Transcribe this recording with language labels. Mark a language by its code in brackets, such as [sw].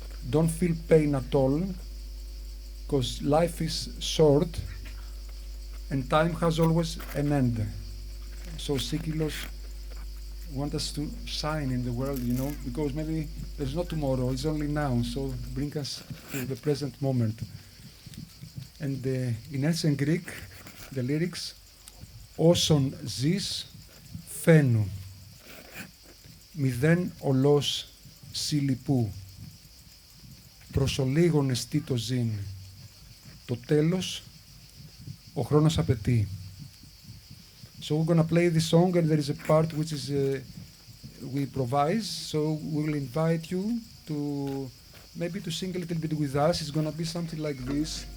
[en] Don't feel pain at all, because life is short and time has always an end. So Sikylos want us to shine in the world, you know, because maybe there's no tomorrow, it's only now, so bring us to the present moment. And in ancient Greek, the lyrics, [el] όσον ζεις φαίνου, μηδέν ολός συλληπού, προσολίγων εστί το ζήν, το τέλος ο χρόνος απαιτεί. [en] So we're going to play this song, and there is a part which is we improvise, so we will invite you to maybe to sing a little bit with us. It's going to be something like this.